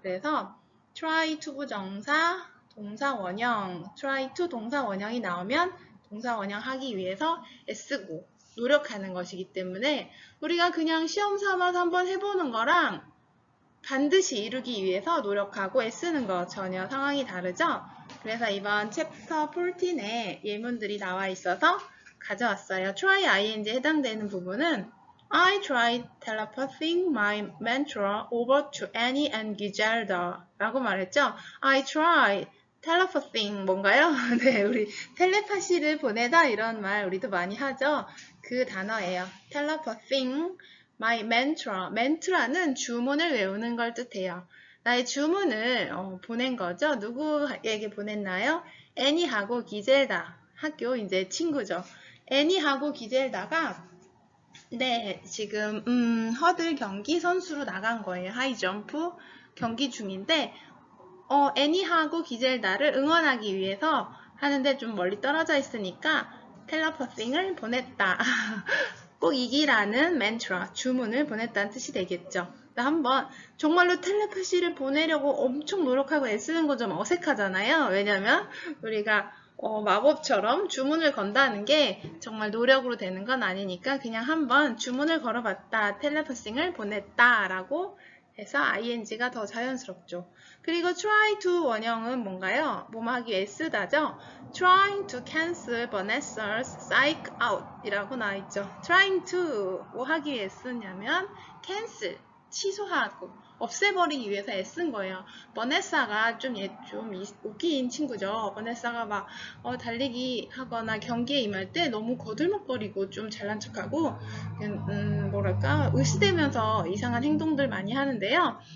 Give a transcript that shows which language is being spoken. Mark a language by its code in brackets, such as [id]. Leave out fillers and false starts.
[ko] 그래서 try to 부정사, 동사 원형, try to 동사 원형이 나오면 동사 원형 하기 위해서 애쓰고 노력하는 것이기 때문에 우리가 그냥 시험 삼아서 한번 해보는 거랑 반드시 이루기 위해서 노력하고 애쓰는 거 전혀 상황이 다르죠? 그래서 이번 챕터 14에 예문들이 나와 있어서 가져왔어요. [en] try ing에 [ko] 해당되는 부분은 [en] I tried telepathing my mantra over to Annie and Giselda [ko] 라고 말했죠. [en] I tried telepathing [ko] 뭔가요? 네, 우리 텔레파시를 보내다 이런 말 우리도 많이 하죠. 그 단어예요. [en] telepathing my mantra. [ko] mantra는 주문을 외우는 걸 뜻해요. 나의 주문을 보낸 거죠. 누구에게 보냈나요? 애니하고 기젤다. 학교 이제 친구죠. 애니하고 기젤다가 네, 지금 허들 경기 선수로 나간 거예요. 하이점프 경기 중인데 애니하고 기젤다를 응원하기 위해서 하는데 좀 멀리 떨어져 있으니까 텔레파싱을 보냈다. 꼭 이기라는 멘트라, 주문을 보냈다는 뜻이 되겠죠. 한번 정말로 텔레파시를 보내려고 엄청 노력하고 애쓰는 건 좀 어색하잖아요. 왜냐면 우리가 마법처럼 주문을 건다는 게 정말 노력으로 되는 건 아니니까 그냥 한번 주문을 걸어봤다, 텔레파싱을 보냈다 라고 해서 ing가 더 자연스럽죠. 그리고 try to 원형은 뭔가요? 뭐뭐 하기 위해 쓰다죠? [en] trying to cancel Vanessa's psych out [ko] 이라고 나와있죠. trying to 뭐 하기 위해 쓰냐면 cancel, 취소하고 없애버리기 위해서 애쓴 거예요. 버네사가 좀 웃긴 친구죠. 버네사가 막 달리기 하거나 경기에 임할 때 너무 거들먹거리고 좀 잘난 척하고 뭐랄까 의시되면서 이상한 행동들 많이 하는데요.